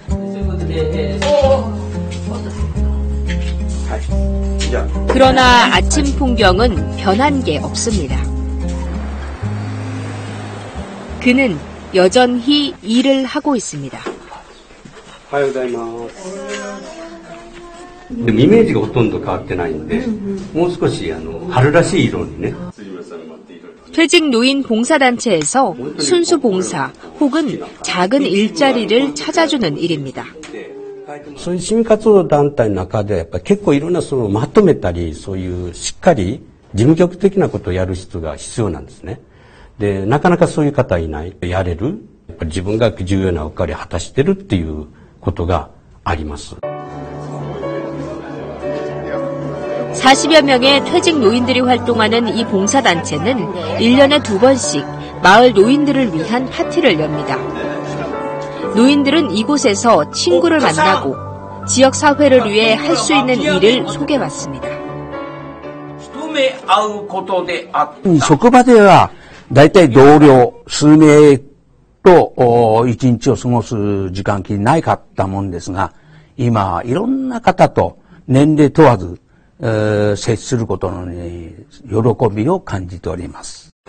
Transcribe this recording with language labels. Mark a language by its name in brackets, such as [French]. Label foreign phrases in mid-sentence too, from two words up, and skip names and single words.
[Korean] 그러나 아침 풍경은 변한 게 없습니다. 그는 여전히 일을 하고 있습니다. [Japanese] おはようございます。でもイメージがほとんど変わってないんで、もう少し春らしい色にね。 [Korean] 퇴직 노인 봉사단체에서 순수 봉사 혹은 작은 일자리를 찾아주는 일입니다. [Japanese] そういう市民活動団体の中でやっぱり結構いろんなそのまとめたりそういうしっかり事務局的なことをやる人が必要なんですね。で、なかなかそういう方いない。やれる。やっぱり自分が重要な役割を果たしてるっていうことがあります。 [Korean] 40여 명의 퇴직 노인들이 활동하는 이 봉사단체는 1년에 2번씩 마을 노인들을 위한 파티를 엽니다. 노인들은 이곳에서 친구를 만나고 지역 사회를 위해 할 수 있는 일을 소개받습니다. [Japanese] 職場ではだいたい同僚数名と一日を過ごす時間きりないかったもんですが、今いろんな方と年齢問わず接することの喜びを感じております。